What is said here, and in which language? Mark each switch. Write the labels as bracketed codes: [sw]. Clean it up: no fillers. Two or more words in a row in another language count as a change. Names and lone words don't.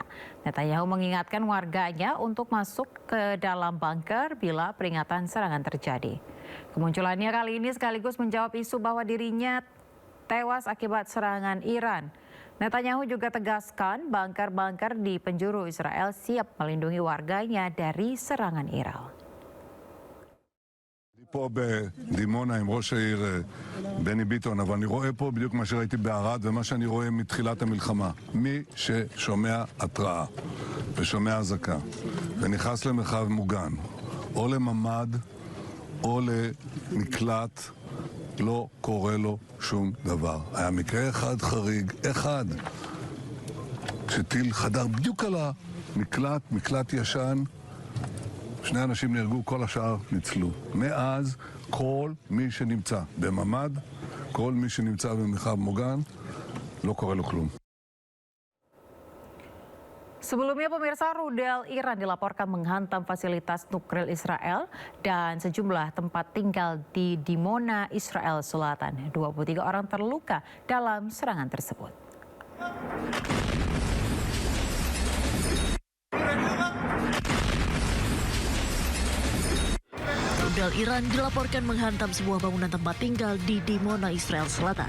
[id] Netanyahu mengingatkan warganya untuk masuk ke dalam bunker bila peringatan serangan terjadi. Kemunculannya kali ini sekaligus menjawab isu bahwa dirinya tewas akibat serangan Iran. Netanyahu juga tegaskan bunker-bunker di penjuru Israel siap melindungi warganya dari serangan Iran. [he] פה בדימונה עם ראש העיר בני ביטון, אבל אני רואה פה בדיוק מה שראיתי בערד ומה שאני רואה מתחילת המלחמה. מי ששומע התראה ושומע אזעקה ונכנס למרחב מוגן או לממד או למקלט, לא קורה לו שום דבר. היה מקרה אחד חריג, אחד, כשטיל חדר בדיוק על המקלט, מקלט ישן, שני אנשים נהרגו, כל השאר ניצלו. מאז כל מי שנמצא בממד, כל מי שנמצא במרחב מוגן, לא קורה לו כלום. [id] Sebelumnya pemirsa, rudal Iran dilaporkan menghantam fasilitas nuklir Israel dan sejumlah tempat tinggal di Dimona, Israel Selatan. 23 orang terluka dalam serangan tersebut. Rudal Iran dilaporkan menghantam sebuah bangunan tempat tinggal di Dimona, Israel Selatan.